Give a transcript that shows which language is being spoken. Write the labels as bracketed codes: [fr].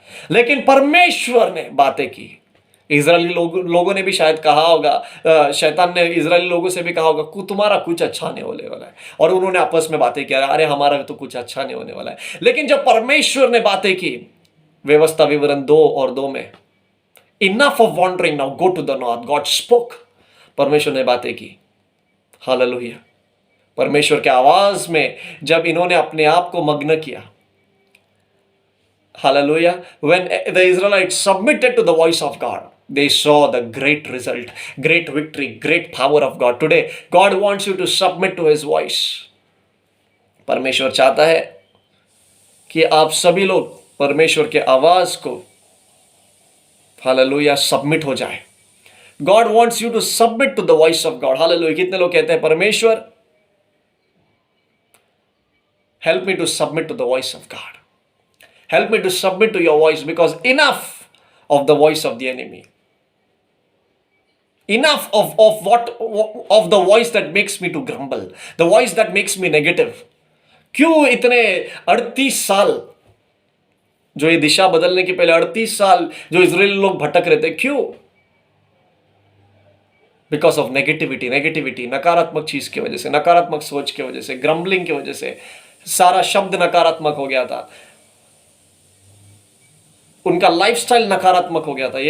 [hi] लेकिन परमेश्वर ने बातें की। इजरायली लोगों ने भी शायद कहा होगा, शैतान ने इजरायली लोगों से भी कहा होगा तुम्हारा कुछ अच्छा नहीं होने वाला है, और उन्होंने आपस में बातें किया, अरे हमारा तो कुछ अच्छा नहीं होने वाला है। लेकिन जब परमेश्वर ने बातें की, व्यवस्था विवरण 2 और 2 में, [en] Enough of wandering, now go to the north, God spoke. [hi] परमेश्वर ने बातें की। हालेलुया। परमेश्वर के आवाज में जब इन्होंने अपने आप को मग्न किया, hallelujah, [en] when the Israelites submitted to the voice of God, they saw the great result, great victory, great power of God. Today God wants you to submit to his voice. [hi] परमेश्वर चाहता है कि आप सभी लोग परमेश्वर के आवाज को, हालेलुया, [en] Submit हो जाए। God wants you to submit to the voice of God. Hallelujah. [hi] कितने लोग कहते हैं परमेश्वर [en] Help me to submit to the voice of God, help me to submit to your voice, because enough of the voice of the enemy. Enough of the voice that makes me to grumble, the voice that makes me negative. [hi] क्यों इतने 38 साल, जो ये दिशा बदलने के पहले 38 साल जो इजरायली लोग भटक रहे थे, क्यों? [en] because of negativity, [hi] नकारात्मक चीज की वजह से, नकारात्मक सोच की वजह से, ग्रम्बलिंग की वजह से सारा शब्द नकारात्मक हो गया था, उनका लाइफस्टाइल नकारात्मक हो गया था।